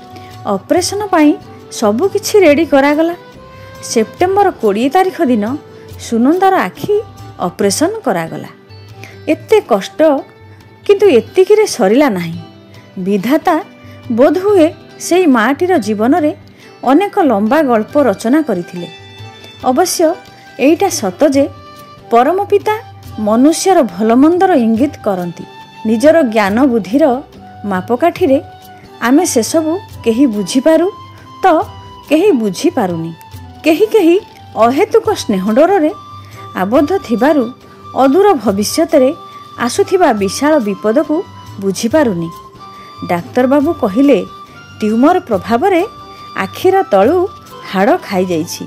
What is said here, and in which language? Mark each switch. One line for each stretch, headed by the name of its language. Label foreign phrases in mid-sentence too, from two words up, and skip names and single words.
Odia: ଅପରେସନ ପାଇଁ ସବୁ କିଛି ରେଡି କରାଗଲା। ସେପ୍ଟେମ୍ବର 20 ତାରିଖ ଦିନ ସୁନନ୍ଦାର ଆଖି ଅପରେସନ କରାଗଲା। ଏତେ କଷ୍ଟ କିନ୍ତୁ ଏତିକିରେ ସରିଲା ନାହିଁ। ବିଧାତା ବୋଧ ହୁଏ ସେଇ ମାଟିର ଜୀବନ ରେ ଅନେକ ଲମ୍ବା ଗଳ୍ପ ରଚନା କରିଥିଲେ। ଅବଶ୍ୟ ଏଇଟା ସତ ଯେ ପରମ ପିତା ମନୁଷ୍ୟର ଭଲମନ୍ଦର ଇଙ୍ଗିତ କରନ୍ତି। ନିଜର ଜ୍ଞାନ ବୁଦ୍ଧିର ମାପକାଠି ରେ ଆମେ ସେ ସବୁ କେହି ବୁଝିପାରୁ ତ କେହି ବୁଝି ପାରୁନି। କେହି କେହି ଅହେତୁକ ସ୍ନେହ ଡୋରରେ ଆବଦ୍ଧ ଥିବାରୁ ଅଦୂର ଭବିଷ୍ୟତ ରେ ଆସୁଥିବା ବିଶାଳ ବିପଦକୁ ବୁଝି ପାରୁନି। ଡାକ୍ତର ବାବୁ କହିଲେ ଟ୍ୟୁମର ପ୍ରଭାବ ରେ ଆଖିର ତଳୁ ହାଡ଼ ଖାଇ ଯାଇଛି।